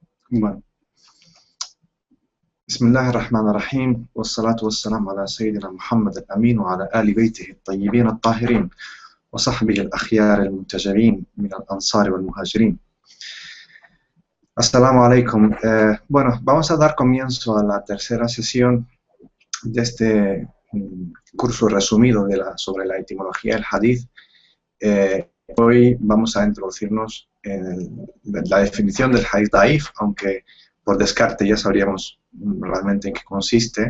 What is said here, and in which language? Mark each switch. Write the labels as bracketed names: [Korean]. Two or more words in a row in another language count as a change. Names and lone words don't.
[Spanish] Bueno, [Arabic] بسم الله الرحمن الرحيم، والصلاة والسلام على سيدنا محمد الأمين وعلى آل بيته الطيبين الطاهرين وصحبه الأخيار المنتجرين من الأنصار والمهاجرين. السلام عليكم. [Spanish] Bueno, vamos a dar comienzo a la tercera sesión de este curso resumido sobre la etimología del hadith. Hoy vamos a introducirnos en la definición del [Arabic] حديث ضعيف, [Spanish] aunque por descarte ya sabríamos realmente en qué consiste.